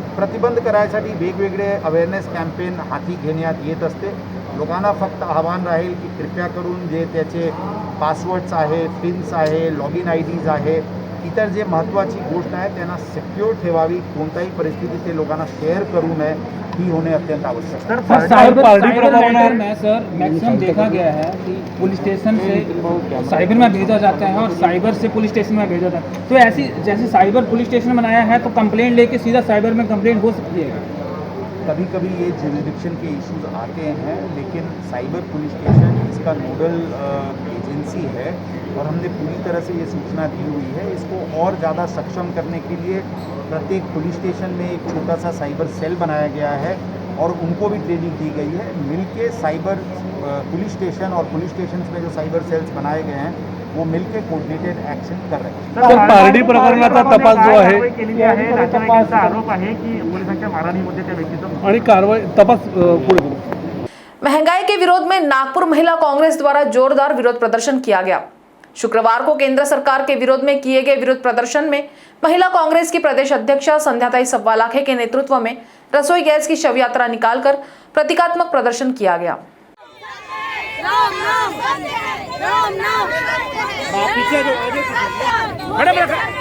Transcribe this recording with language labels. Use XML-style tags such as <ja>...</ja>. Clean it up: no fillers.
<mr>प्रतिबंध करायसाठी वेगवेगळे अवेअरनेस कॅम्पेन हाती घेण्यात येत असते। लोकांना फक्त आव्हान राहील की कृपया करून जे त्याचे पासवर्ड्स आहे, पिन्स आहे, लॉगिन IDs आहे, इतर जे महत्त्वाची गोष्ट आहे त्यांना सिक्युअर ठेवावी। कोणत्याही परिस्थितीत ते लोकांना शेअर करू नये, ही होणे अत्यंत आवश्यक है।</mr> <hi>पारडी प्रकरण में सर मैक्सिमम देखा गया है कि पुलिस स्टेशन से साइबर में भेजा जाता है और साइबर से पुलिस स्टेशन में भेजा जाता है। तो ऐसी जैसे साइबर पुलिस स्टेशन बनाया है तो कंप्लेंट लेके सीधा साइबर में कंप्लेंट हो सकती है? कभी कभी ये जुरिडिक्शन के इश्यूज आते हैं, लेकिन साइबर पुलिस स्टेशन इसका नोडल एजेंसी है और हमने पूरी तरह से ये सूचना दी हुई है। इसको और ज़्यादा सक्षम करने के लिए प्रत्येक पुलिस स्टेशन में एक छोटा सा साइबर सेल बनाया गया है और उनको भी ट्रेनिंग दी गई है। मिलके साइबर पुलिस स्टेशन और पुलिस स्टेशन में जो साइबर सेल्स बनाए गए हैं वो मिलके कोऑर्डिनेटेड ॲक्शन कर रहे हैं।</hi> <mr>पारडी प्रकरणाचा तपास जो आहे आरोप आहे की पोलिसांच्या मारहाणीमध्ये त्या व्यक्तीचा आणि कारवाई तपास पुढे</mr> <hi>महंगाई के विरोध में नागपुर महिला कांग्रेस द्वारा जोरदार विरोध प्रदर्शन किया गया। शुक्रवार को केंद्र सरकार के विरोध में किए गए विरोध प्रदर्शन में महिला कांग्रेस की प्रदेश अध्यक्षा संध्याताई सब्बालाखे के नेतृत्व में रसोई गैस की शव यात्रा निकालकर प्रतीकात्मक प्रदर्शन किया गया।</hi>